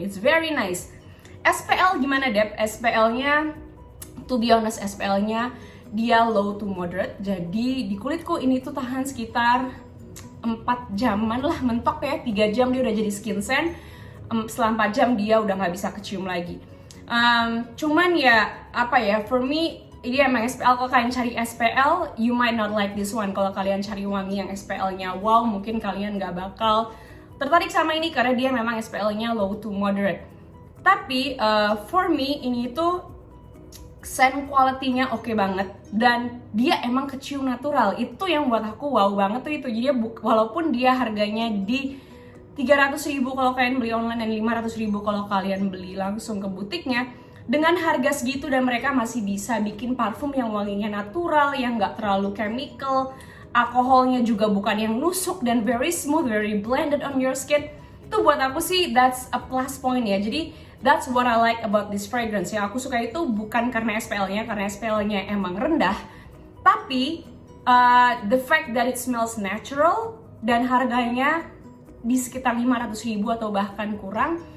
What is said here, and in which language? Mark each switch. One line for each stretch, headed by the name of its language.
English: It's very nice.
Indonesian: SPL gimana, Dep?
English: SPL-nya, to be honest,
Indonesian: SPL-nya dia
English: low to moderate.
Indonesian: Jadi di kulitku ini tuh tahan sekitar 4 jaman lah mentok ya. 3 jam dia udah jadi skin scent. Setelah 4 jam dia udah nggak bisa kecium lagi. Cuman ya, apa ya,
English: for me,
Indonesian: ini emang SPL. Kalau kalian cari SPL,
English: you might not like this one.
Indonesian: Kalau kalian cari wangi yang SPL-nya wow, mungkin kalian nggak bakal tertarik sama ini karena dia memang SPL-nya
English: low to moderate.
Indonesian: Tapi
English: for me
Indonesian: ini tuh scent quality-nya oke banget, dan dia emang kecium natural. Itu yang buat aku wow banget tuh itu. Jadi walaupun dia harganya di 300.000 kalau kalian beli online dan 500.000 kalau kalian beli langsung ke butiknya, dengan harga segitu dan mereka masih bisa bikin parfum yang wanginya natural, yang nggak terlalu chemical, alkoholnya juga bukan yang nusuk dan
English: very smooth, very blended on your skin.
Indonesian: Itu buat aku sih
English: that's a plus point
Indonesian: ya. Jadi
English: that's what I like about this fragrance.
Indonesian: Yang aku suka itu bukan karena SPL-nya, karena SPL-nya emang rendah, tapi
English: the fact that it smells natural
Indonesian: dan harganya di sekitar 500.000 atau bahkan kurang.